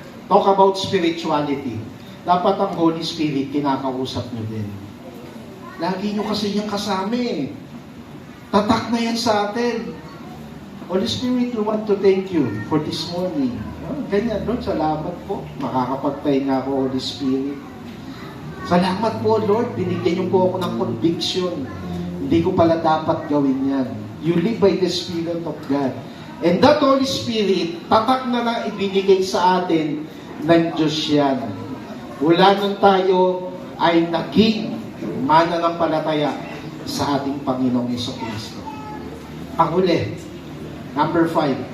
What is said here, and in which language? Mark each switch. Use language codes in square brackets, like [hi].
[en] Talk about spirituality. [tl] Dapat ang Holy Spirit kinakausap niyo din. Lagi nyo kasi yung kasama eh. Tatak na yan sa atin. [en] Holy Spirit, we want to thank you for this morning. [tl] Ganyan, Lord, salamat po. Makakapagpahinga ako, Holy Spirit. Salamat po, Lord. Binigyan niyo po ako ng conviction. Hindi ko pala dapat gawin yan. [en] You live by the Spirit of God. [tl] And that Holy Spirit, tatak na ibinigay sa atin ng Diyos yan. Wala nang tayo ay naging mananampalataya sa ating Panginoong Jesucristo. Panghuli, number 5.